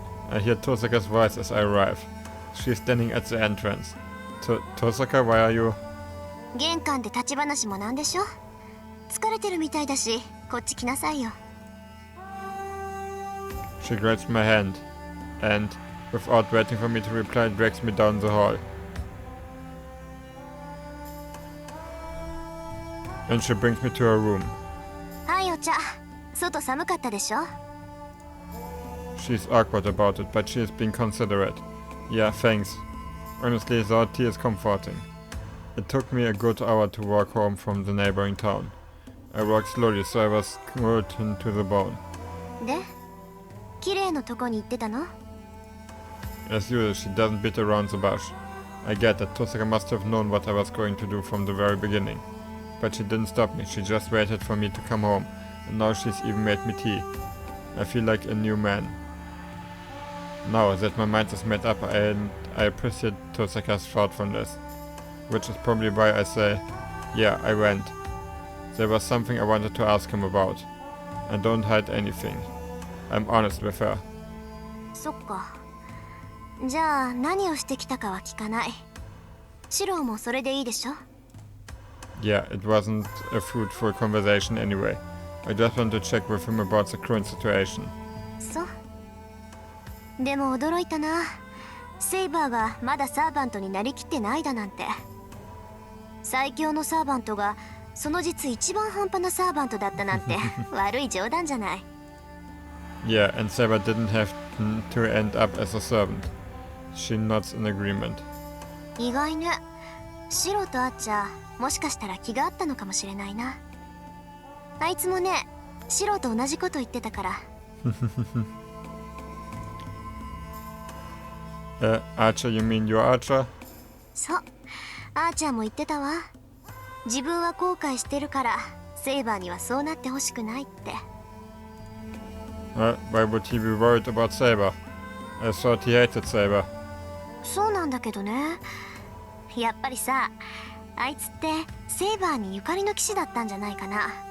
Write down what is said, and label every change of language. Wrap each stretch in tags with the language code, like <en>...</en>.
<en>I hear Tosaka's voice as I arrive. She's standing at the entrance. Tosaka, why are you?</en> <ja>玄関で立ち話もなんでしょ。疲れてるみたいだし、こっち来なさいよ。</ja> <en>She grabs my hand, and, without waiting for me to reply, drags me down the hall. And she brings me to her room.</en> <ja>はい、お茶。外寒かったでしょ。</ja> <en>She's awkward about it, but she is being considerate. Yeah, thanks. Honestly, the hot tea is comforting. It took me a good hour to walk home from the neighboring town. I walked slowly, so I was cold to the bone.</en> <ja>で、綺麗なとこに行ってたの？</ja> <en>As usual, she doesn't beat around the bush. I get that Tosaka must have known what I was going to do from the very beginning. But she didn't stop me, she just waited for me to come home, and now she's even made me tea. I feel like a new man. Now that my mind is made up, I appreciate Tosaka's thoughtfulness. Which is probably why I say, yeah, I went. There was something I wanted to ask him about. I don't hide anything. I'm honest with her.</en> <ja>そっか。じゃあ何をしてきたかは聞かない。シロもそれでいいでしょ？</ja> <en>Yeah, it wasn't a fruitful conversation anyway. I just want to check with him about the current situation.</en> <ja>そう。でも驚いたな。セイバーがまだサーバントになりきってないだなんて。最強のサーバントがその実一番半端なサーバントだったなんて悪い冗談じゃない。</ja> <en>Yeah, and Saber didn't have to end up as a servant. She nods in agreement.</en> <ja>意外ね。シロとアーチャー、もしかしたら気があったのかもしれないな。あいつもね、シロと同じこと言ってたから。</ja> <en>Archer, you mean your Archer?</en> <ja>そう、アーチャーも言ってたわ。自分は後悔してるから、セイバーにはそうなってほしくないって。</ja> <en>Why would he be worried about Saber? I thought he hated Saber.</en> <ja>そうなんだけどね。やっぱりさ、あいつってセイバーにゆかりの騎士だったんじゃないかな。</ja>